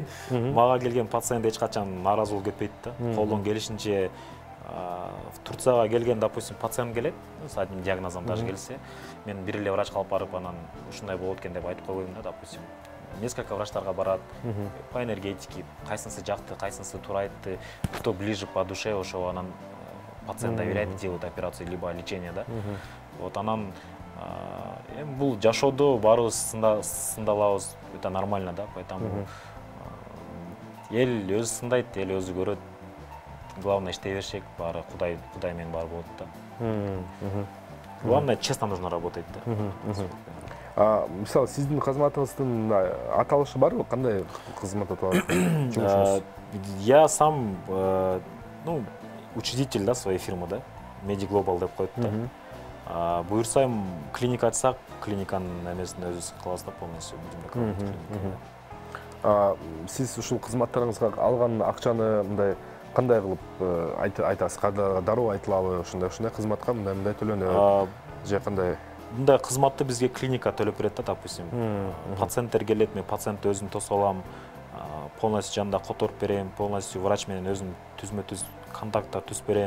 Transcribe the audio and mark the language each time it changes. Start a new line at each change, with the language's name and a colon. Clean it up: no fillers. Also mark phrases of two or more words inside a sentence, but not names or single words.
Kyrgyz: Мага келген пациент эч качан нааразы болуп кетпейт да. Колдон келишинче Турцияга келген, допустим, пациент келет,
Russian: с одним диагнозом
Kyrgyz: даже келсе, мен бир эле врачка алып барып, анан ушундай болот экен деп айтып койбойм да, допустим. Несколько врачтарга барат,
Russian: по энергетике,
Kyrgyz: кайсынысы жакты, кайсынысы туура айтты,
Russian: кто ближе по душе,
Kyrgyz: ошо анан
Russian: пациент доверяет, делает операцию либо лечение, да.
Kyrgyz: Вот анан бул жашоодо баарыбыз сындалабыз,
Russian: это нормально, да, поэтому
Kyrgyz: эл өзү сындайт, эл өзү көрөт. Главное, иштей берсек, баары Кудай менен баары болот да.
Russian: Главное, честно нужно работать, да.
Kyrgyz: Мисалы, сиздин кызматыңыздын аталышы барбы? Кандай кызмат аталышы?
Russian: Я сам, ну, учредитель, да, своей фирмы,
Kyrgyz: да, Медиглобал деп коет да. Буюрса, клиника айтсак, клиниканын эмесин өзүбүз кылабыз да,
Russian: полностью будем рекламировать.
Kyrgyz: Сиз ушул кызматтарыңызга алган акчаны мындай кандай кылып айтасыз? Дароо айтылабы? Ушундай кызматка мындай төлөнөт же кандай? Мындай кызматты бизге клиника төлөп берет да, допустим. Пациенттер келет, мен пациентти өзүм тосуп алам, полностью жанында которуп берем, полностью врач менен өзүм түзмө-түз контакттар түзүп берем.